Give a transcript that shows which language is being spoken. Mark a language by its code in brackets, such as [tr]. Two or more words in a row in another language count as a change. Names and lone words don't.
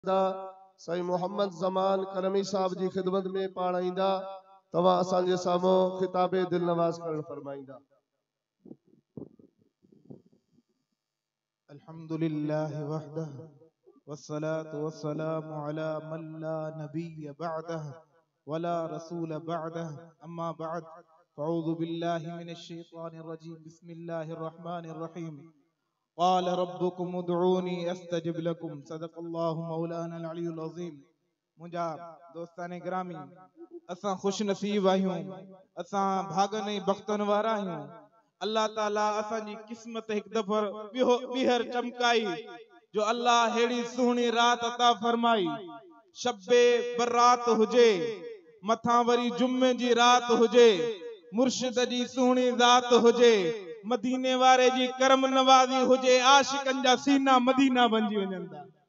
[sd] साईं मोहम्मद ज़मान करमी साहब जी खिदमत में पाण ईंदा तवा असांजे साम्हूं खिताबे दिल नवाज करण फरमाईंदा। [ar] الحمد لله وحده والصلاة والسلام على من لا نبي بعده ولا رسول بعده أما بعد فأعوذ بالله من الشيطان الرجيم بسم الله الرحمن الرحيم قال ربكم ادعوني أستجب لكم صدق الله مولانا العظيم. [sd] मुंहिंजा दोस्तान गिरामी, असां खुश नसीब आहियूं, असां भागन बख्तन वारा आहियूं। अल्लाह ताला असांजी किस्मत एक दफ़ो ॿीहर चमकाई जो अल्लाह हेड़ी सुहिणी रात अता फरमाई। शब्बे बरात हुजे, मथा वरी जुम्मे जी रात हुजे, मुर्शिद जी सुहिणी ज़ात हुजे, मदीने वारे जी करम नवाज़ी हुजे, आशिकन जा सीना मदीना बणजी वञनि था।